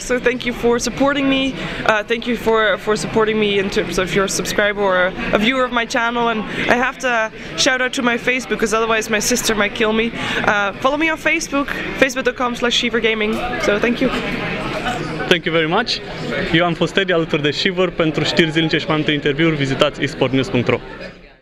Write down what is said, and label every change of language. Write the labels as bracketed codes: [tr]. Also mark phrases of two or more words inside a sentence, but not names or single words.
[en] So thank you for supporting me. Thank you for supporting me in terms of your subscriber or a viewer of my channel. And I have to shout out to my Facebook because otherwise my sister might kill me. Follow me on Facebook, facebook.com/SheeverGaming. So thank you. Thank you very much. [ro] Eu am fost Teddy alături de Sheever. Pentru știri zilnice și mai multe interviuri, vizitați esportnews.ro.